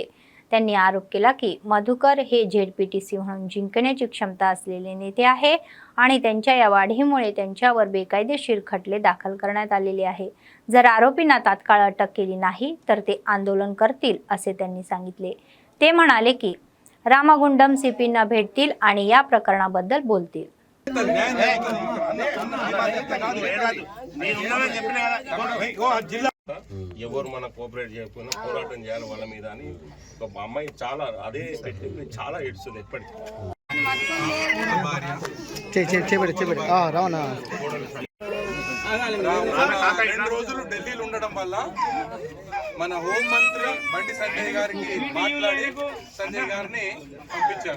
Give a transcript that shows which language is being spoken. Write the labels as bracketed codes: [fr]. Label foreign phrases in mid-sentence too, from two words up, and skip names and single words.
[mr] त्यांनी आरोप केला की मधुकर हे झेडपीटीसी म्हणून जिंकण्याची क्षमता असलेले नेते आहे आणि त्यांच्या या वाढीमुळे त्यांच्यावर बेकायदेशीर खटले दाखल करण्यात आलेले आहे. जर आरोपींना तात्काळ अटक केली नाही तर ते आंदोलन करतील असे त्यांनी सांगितले. ते म्हणाले की रामागुंडम सीपींना भेटतील आणि या प्रकरणाबद्दल बोलतील. [te] ఎవరు మన కోఆపరేట్ చేయకపోయినా పోరాటం చేయాలి వాళ్ళ మీద అని ఒక అమ్మాయి చాలా అదే పెట్టింది, చాలా ఏడుస్తుంది ఎప్పటికీ. రెండు రోజులు ఢిల్లీలో ఉండడం వల్ల మన హోం మంత్రి బండి సంజయ్ గారికి మాట్లాడి సంజయ్ గారిని పంపించారు.